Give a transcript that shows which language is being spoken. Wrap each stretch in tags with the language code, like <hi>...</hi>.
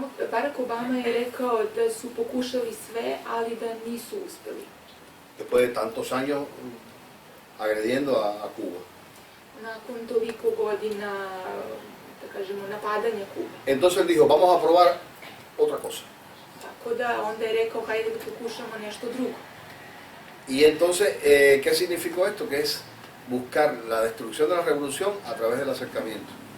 <sr>Barack Obama je rekao da su pokušali sve, ali da nisu uspeli.</sr> <es>Después de tantos años agrediendo a Cuba.</es> <sr>Nakon toliko godina, da kažemo, napadanja Kube.</sr> <es>Entonces él dijo, vamos a probar otra cosa.</es> <sr>Tako da onda je rekao, hajde da pokušamo nešto drugo.</sr> <es>Y entonces, ¿qué significó esto? Que es buscar la destrucción de la revolución a través del acercamiento.</es>